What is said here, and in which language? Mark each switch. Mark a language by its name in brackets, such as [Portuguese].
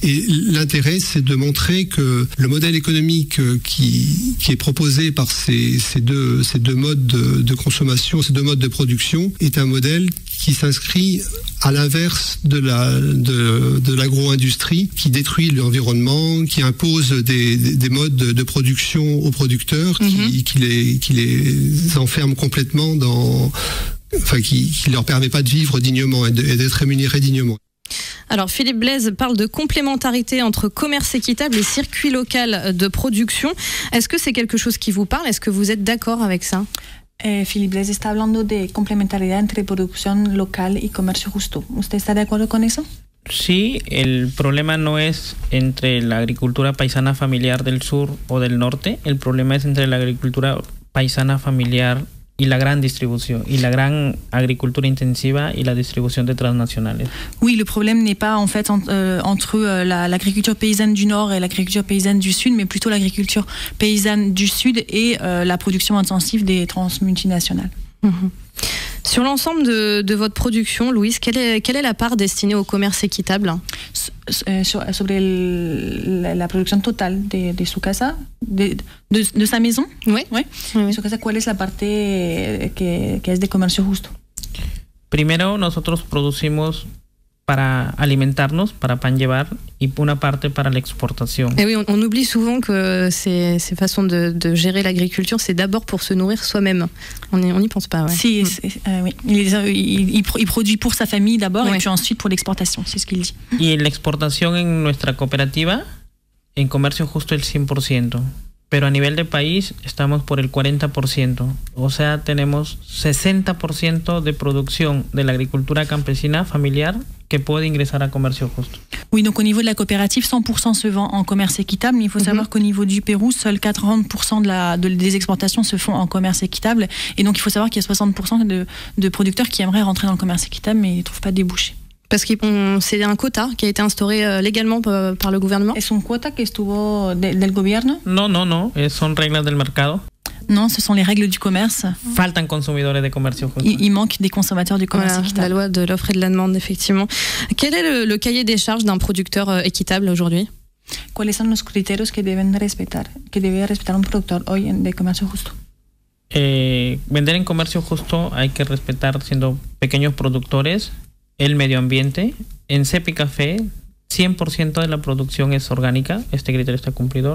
[French] Et l'intérêt, c'est de montrer que le modèle économique qui est proposé par ces deux modes de consommation, ces deux modes de production, est un modèle qui s'inscrit à l'inverse de l'agro-industrie, qui détruit l'environnement, qui impose des modes de production aux producteurs, qui les enferme complètement qui leur permet pas de vivre dignement et d'être rémunérés dignement. Alors Philippe Blaise parle de complémentarité entre commerce équitable et circuit local de production. Est-ce que c'est quelque chose qui vous parle? Est-ce que vous êtes d'accord avec ça? [Spanish] Philippe Blaise está hablando de complementariedad entre producción local y comercio justo. ¿Usted está de acuerdo con eso? Sí, el problema no es entre la agricultura paisana familiar del sur o del norte, el problema es entre la agricultura paisana familiar y la gran distribución, y la gran agricultura intensiva y la distribución de transnacionales. [French] Oui, le problème n'est pas en fait entre l'agriculture paysanne du nord et l'agriculture paysanne du sud, mais plutôt l'agriculture paysanne du sud et la production intensive des transmultinationales. Sur l'ensemble de votre production, Louise, quelle est la part destinée au commerce équitable? [Spanish] Sobre la producción total de su casa, [French] de sa maison, oui. [Spanish] De su casa, ¿cuál es la parte que es de comercio justo? Primero, nosotros producimos para alimentarnos, para pan llevar, y una parte para la exportación. [French] Et oui, on oublie souvent que ces façons de gérer l'agriculture, c'est d'abord pour se nourrir soi-même. On n'y pense pas. Ouais. Si, oui. Il produit pour sa famille d'abord, et puis ensuite pour l'exportation, c'est ce qu'il dit. [Spanish] Y la exportación en nuestra cooperativa, en comercio justo el 100%. Pero a nivel de país estamos por el 40%. O sea, tenemos 60% de producción de la agricultura campesina familiar que puede ingresar a comercio justo. [French] Oui, donc au niveau de la coopérative, 100% se vend en commerce équitable, mais il faut savoir qu'au niveau du Pérou, seuls 40% des exportations se font en commerce équitable. Et donc il faut savoir qu'il y a 60% de producteurs qui aimeraient rentrer dans le commerce équitable, mais ils ne trouvent pas de débouchés. Parce que c'est un quota qui a été instauré légalement par le gouvernement. [Spanish] ¿Es un quota que estuvo del gobierno? No, son reglas del mercado. [French] Non, ce sont les règles du commerce. [Spanish] Faltan consumidores de comercio justo. [French] Il manque des consommateurs du commerce équitable. La loi de l'offre et de la demande, effectivement. Quel est le cahier des charges d'un producteur équitable aujourd'hui? [Spanish] ¿Cuáles son los criterios que debe respetar un productor hoy de comercio justo? Vender en comercio justo hay que respetar, siendo pequeños productores, el medio ambiente. En CEP y Café, 100% de la producción es orgánica, este criterio está cumplido.